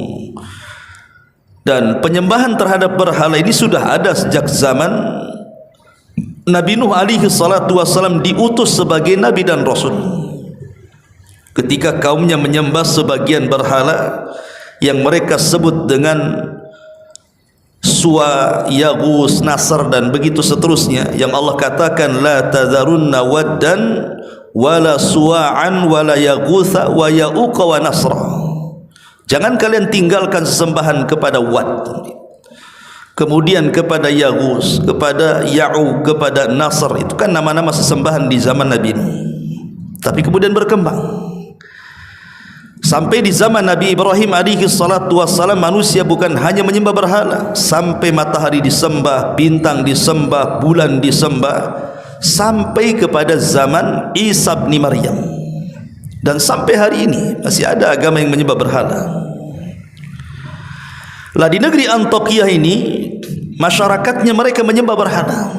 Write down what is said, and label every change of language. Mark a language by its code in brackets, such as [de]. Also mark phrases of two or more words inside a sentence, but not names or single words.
[id] Dan penyembahan terhadap berhala ini sudah ada sejak zaman Nabi Nuh SAW diutus sebagai Nabi dan Rasul. Ketika kaumnya menyembah sebagian berhala yang mereka sebut dengan Suwa, Yaghus, Nasr dan begitu seterusnya, yang Allah katakan [ar] لا تذرن ودا ولا سواعا ولا يغوث ويعوق ونسرا. [id] Jangan kalian tinggalkan sesembahan kepada Wad, kemudian kepada Yaghus, kepada Ya'uq, kepada Nasr. Itu kan nama-nama sesembahan di zaman Nabi Nuh, tapi kemudian berkembang sampai di zaman Nabi Ibrahim [ar] عليه الصلاة والسلام. [id] Manusia bukan hanya menyembah berhala, sampai matahari disembah, bintang disembah, bulan disembah, sampai kepada zaman Isa bin Maryam. Dan sampai hari ini masih ada agama yang menyembah berhala. Lah di negeri Antioquia ini masyarakatnya mereka menyembah berhala.